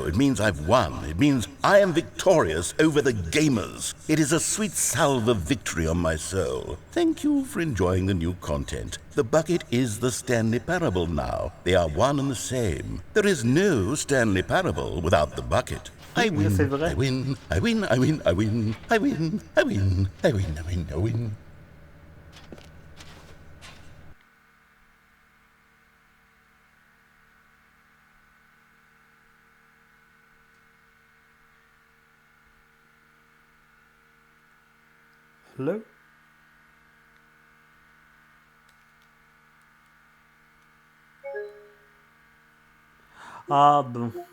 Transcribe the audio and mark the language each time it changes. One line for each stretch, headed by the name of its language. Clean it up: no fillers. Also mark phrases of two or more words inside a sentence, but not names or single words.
English: It means I've won. It means I am victorious over the gamers. It is a sweet salve of victory on my soul. Thank you for enjoying the new content. The bucket is the Stanley Parable now. They are one and the same. There is no Stanley Parable without the bucket. I win, I win, I win, I win, I win, I win, I win, I win, I win, I win. Hello?
French: Ah bon.